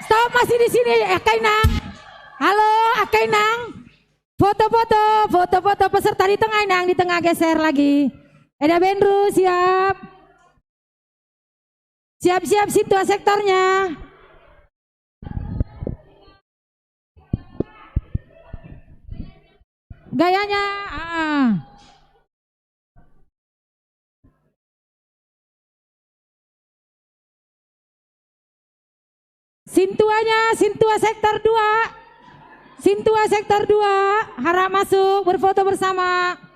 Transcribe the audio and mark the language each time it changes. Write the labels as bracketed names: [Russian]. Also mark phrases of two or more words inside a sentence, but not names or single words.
[Indonesian] masih di sini Akainang. Halo Akainang. Foto-foto peserta di tengah Inang, di tengah geser lagi. Eda Benru siap. Siap-siap situ sektornya. Gayanya. Sintuanya, Sintua sektor 2. Sintua sektor 2 harap masuk berfoto bersama.